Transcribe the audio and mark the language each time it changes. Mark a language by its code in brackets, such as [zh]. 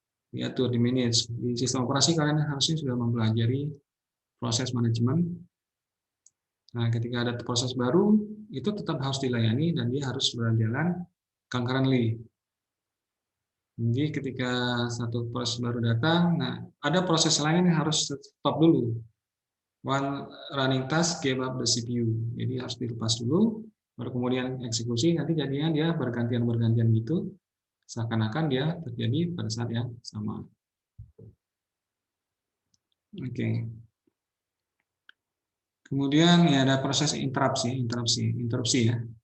[id] Diatur di manage. Di sistem operasi kalian harusnya sudah mempelajari proses manajemen. Nah, ketika ada proses baru, itu tetap harus dilayani dan dia harus berjalan concurrently. Jadi ketika satu proses baru datang, nah ada proses lain yang harus stop dulu. [en] One running task gave up the CPU. [id] Jadi harus dilepas dulu, baru kemudian eksekusi. Nanti jadinya dia bergantian gitu, seakan-akan dia terjadi pada saat yang sama. Oke. Kemudian ya ada proses interupsi ya.